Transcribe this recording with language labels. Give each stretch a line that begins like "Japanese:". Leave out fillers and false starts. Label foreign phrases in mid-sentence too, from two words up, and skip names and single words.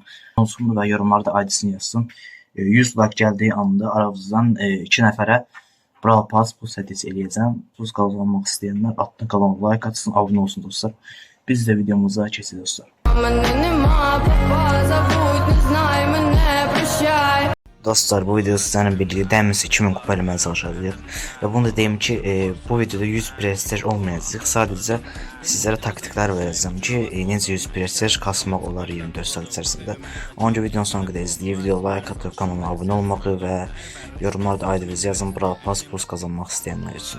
Turkish: Olsun ve yorumlarda aydısını yazsın. 100 like geldiği anda aramızdan 2 nəfərə Brawl Pass Plus hediyesi eləyəcəm. Plus kazanmak isteyenler altına kanalıma like atsın, abone olsun dostlar.
Azerbaijani: Biz de videomuza keçirik dostlar. Dostlar, bu videoda sizlerle birlikte dəmiz 2000 kupa eləməyə çalışacağıq. Və bunu da deyim ki, bu videoda 100 prestij olmayacaq. Sadəcə sizlərə taktiklər verəcəm ki, necə 100 prestij kasmaq olar 24 saat içərisində. Onca videonun sonuna qədər izləyib, videoya like atıb, kanalıma abunə olmağı və yorumlarda aydınız yazın Brawl Pass Plus kazanmaq istəyənlər üçün.